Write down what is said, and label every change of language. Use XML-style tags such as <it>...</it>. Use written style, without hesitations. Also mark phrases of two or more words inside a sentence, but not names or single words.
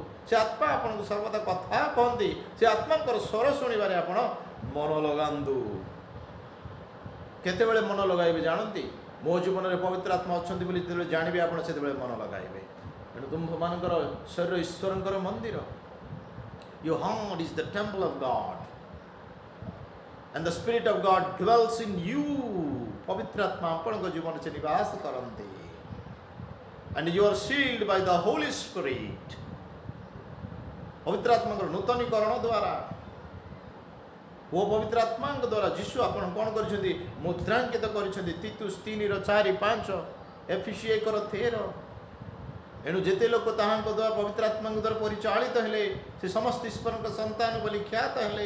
<or>ସେ ଆତ୍ମା ଆପଣଙ୍କୁ ସର୍ବଦା କଥା କହନ୍ତି, ସେ ଆତ୍ମାଙ୍କର ସ୍ୱର ଶୁଣିବାରେ ଆପଣ ମନ ଲଗାନ୍ତୁ। କେତେବେଳେ ମନ ଲଗାଇବେ ଜାଣନ୍ତି? ମୋ ଜୀବନରେ ପବିତ୍ର ଆତ୍ମା ଅଛନ୍ତି ବୋଲି ଯେତେବେଳେ ଜାଣିବେ, ଆପଣ ସେତେବେଳେ ମନ ଲଗାଇବେ। ତେଣୁ ତୁମମାନଙ୍କର ଶରୀର ଈଶ୍ୱରଙ୍କର ମନ୍ଦିର।</or> <en>Your heart is the temple of God and the Spirit of God dwells in you.</en> <or>ପବିତ୍ର ଆତ୍ମା ଆପଣଙ୍କ ଜୀବନରେ ସେ ନିବାସ କରନ୍ତି।</or> <en>And you are sealed by the Holy Spirit.</en> <or>ପବିତ୍ର ଆତ୍ମାଙ୍କର ନୂତନୀକରଣ ଦ୍ୱାରା ଓ ପବିତ୍ର ଆତ୍ମାଙ୍କ ଦ୍ୱାରା ଯୀଶୁ ଆପଣ କ'ଣ କରିଛନ୍ତି? ମୁଦ୍ରାଙ୍କିତ କରିଛନ୍ତି। ତିତୁସ 3:4-5, ଏଫେସୀ 1:13। ଏଣୁ ଯେତେ ଲୋକ ତାହାଙ୍କ ଦ୍ୱାରା ପବିତ୍ର ଆତ୍ମାଙ୍କ ଦ୍ୱାରା ପରିଚାଳିତ ହେଲେ, ସେ ସମସ୍ତ ଈଶ୍ୱରଙ୍କ ସନ୍ତାନ ବୋଲି ଖ୍ୟାତ ହେଲେ।</or>